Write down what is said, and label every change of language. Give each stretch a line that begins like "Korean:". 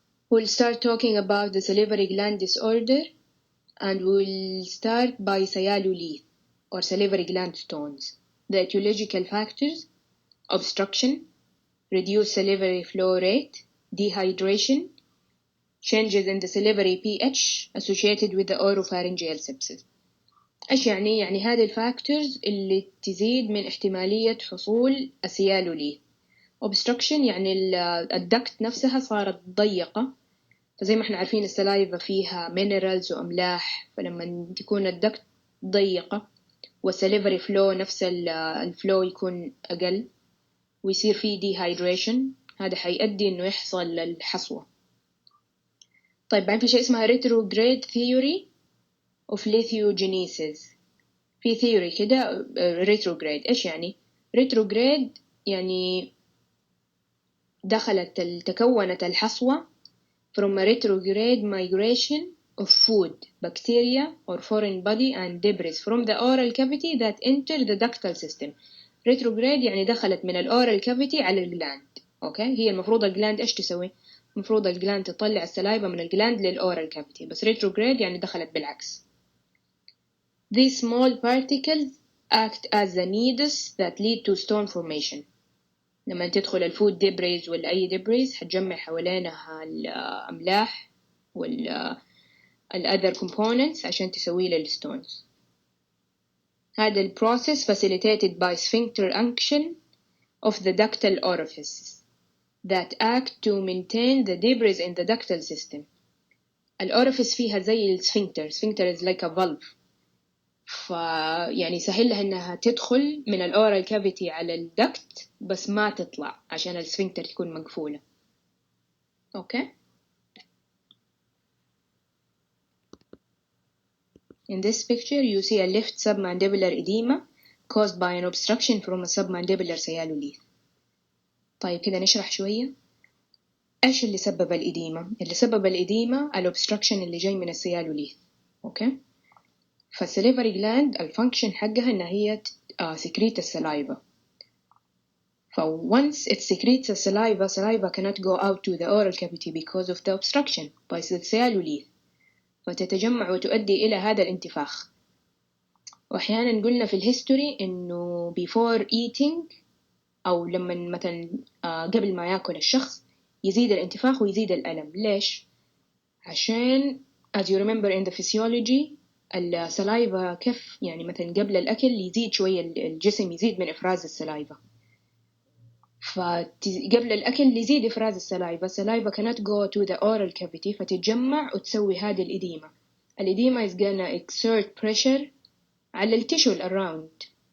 English: We'll start talking about the salivary gland disorder, and we'll start by sialolith or salivary gland stones. The etiological factors: obstruction, reduced salivary flow rate, dehydration, changes in the salivary pH associated with the oropharyngeal sepsis.
Arabic: إيش يعني؟ يعني هذه الفاكتورز اللي تزيد من احتمالية حصول السيالوليث. obstruction يعني الدكت نفسها صارت ضيقة، فزي ما احنا عارفين السلايفا فيها minerals وأملاح، فلما تكون الدكت ضيقة والسليفري فلو نفس الفلو يكون أقل ويصير فيه dehydration، هذا حيؤدي إنه يحصل الحصوة. طيب بعدين في شيء اسمها retrograde theory of lithogenesis. في theory كده retrograde. إيش يعني؟ retrograde يعني تكونت الحصوة
English: from a retrograde migration of food, bacteria or foreign body and debris from the oral cavity that enter the ductal system.
Arabic: retrograde يعني دخلت من الأورال cavity على الجلاند. أوكي، هي المفروض الجلاند إيش تسوي؟ المفروض الجلاند تطلع السلايفا من الجلاند للأورال cavity، بس retrograde يعني دخلت بالعكس.
English: These small particles act as the needles that lead to stone formation.
Arabic: لما تدخل الفود ديبريز ولا أي ديبريز حتجمع حوالينها الأملاح
English: other components
Arabic: عشان تسوي له الستونز. هذا البروسيس
English: facilitated by sphincter action of the ductal orifices that act to maintain the debris in the ductal system.
Arabic: الأوريفيس فيها زي السفنكتر.
English: sphincter is like a valve.
Arabic: يعني سهل لها إنها تدخل من الأورال كافيتي على الدكت بس ما تطلع عشان السفنكتر تكون مقفولة.
English: Okay. In this picture you see a left submandibular edema caused by an obstruction from a submandibular sialolith.
Arabic: طيب كده نشرح شوية. إيش اللي سبب الإديمة؟ اللي سبب الإديمة الأوبستراكشن اللي جاي من السيالوليث. أوكي. فالسليفري جلاند الفانكشن حقها إن هي secrete السلايفا.
English: once it secretes the saliva cannot go out to the oral cavity because of the obstruction by the sialolith.
Arabic: فتتجمع وتؤدي إلى هذا الانتفاخ. وأحيانا قلنا في الهيستوري إنه
English: before eating
Arabic: أو لما مثلا قبل ما يأكل الشخص يزيد الانتفاخ ويزيد الألم. ليش؟ عشان
English: as you remember in the physiology
Arabic: السلايفا كيف يعني مثلا قبل الأكل يزيد شوية الجسم يزيد من إفراز السلايفا، فقبل الأكل يزيد إفراز السلايفا
English: cannot go to the oral cavity
Arabic: فتتجمع وتسوي هذه الإديمة
English: is gonna exert pressure
Arabic: على التيشو around